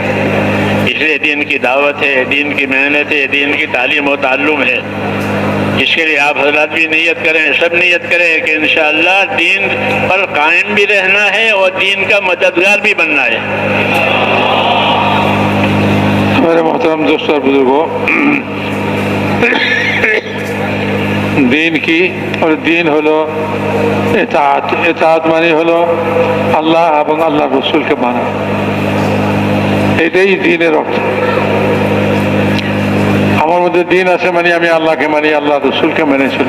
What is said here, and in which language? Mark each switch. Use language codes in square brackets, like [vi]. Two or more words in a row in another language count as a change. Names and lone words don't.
[ur] اس لیے دین کی دعوت ہے، دین کی محنت ہے، دین کی تعلیم و تعلم ہے. اس کے لیے آپ حضرات بھی نیت کریں، سب نیت کریں کہ انشاءاللہ دین پر قائم بھی رہنا ہے اور دین کا مددگار بھی بننا ہے. ہمارے محترم دوستوں اور بزرگوں، [bn] দিন কি আর দিন হলো ইতাআত। ইতাআত মানে হলো আল্লাহ এবং আল্লাহর রাসূলকে মানা, এটাই দ্বীনের অর্থ। আমার মধ্যে দিন আছে মানে আমি আল্লাহকে মানি, আল্লাহ রাসূলকে মেনে চলি।